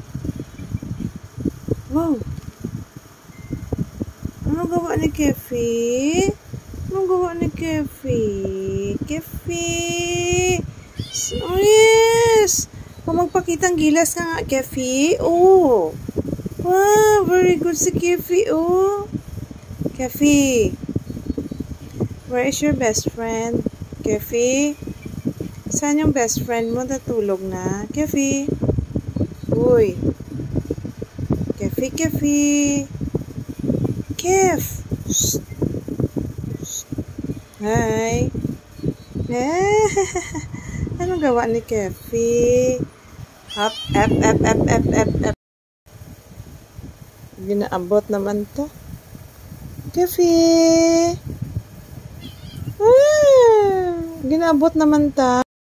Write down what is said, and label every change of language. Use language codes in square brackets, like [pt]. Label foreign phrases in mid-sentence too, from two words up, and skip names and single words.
[tl] Wow. Anong gawa ni Kefi? Anong gawa ni Kefi? Kefi. [en] Oh, yes. [tl] Kung magpakitang gilas ka nga, Kefi. [en] Oh. Wow, very good si Kefi. Oh. Kefi. Where is your best friend? Kefi. [tl] Saan yung [en] best friend [tl] mo? Natulog na. Kefi. Uy. Kefi, Kefi. Kef. Shh. Shh. Hi. Anong gawa ni Kefi? [en] Up, up, up, up, up, up, up. [hil] Ginaabot naman to. Kefi. Ginaabot naman ta.